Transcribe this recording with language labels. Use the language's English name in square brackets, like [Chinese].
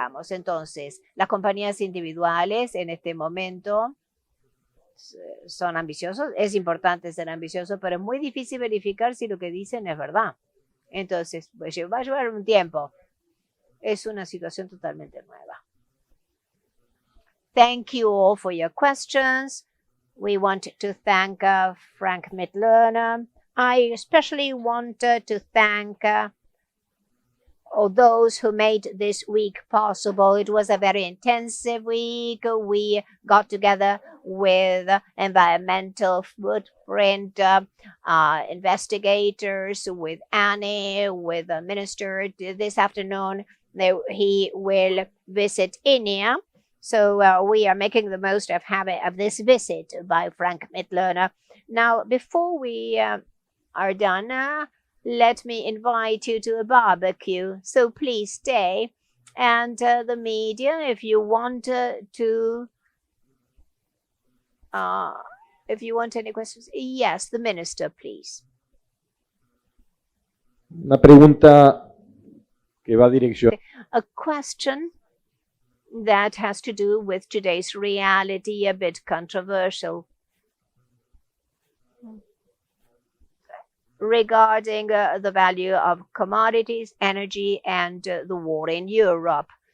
[Spanish] Entonces, las compañías individuales en este momento son ambiciosos. Es importante ser ambicioso, pero es muy difícil verificar si lo que dicen es verdad. Entonces, pues, va a llevar un tiempo. Es una situación totalmente nueva. [English] Thank you all for your questions. We want to thank Frank Mitloehner. I especially want to thank all those who made this week possible. It was a very intensive week. We got together with environmental footprint investigators, with Annie, with the minister this afternoon. He will visit India. So we are making the most of this visit by Frank Mitloehner. Now, before we are done, let me invite you to a barbecue. So please stay. And the media, if you want if you want any questions. Yes, the minister, please. [Spanish] Una pregunta que va a dirección. [English] A question that has to do with today's reality, a bit controversial, regarding the value of commodities, energy, and the war in Europe.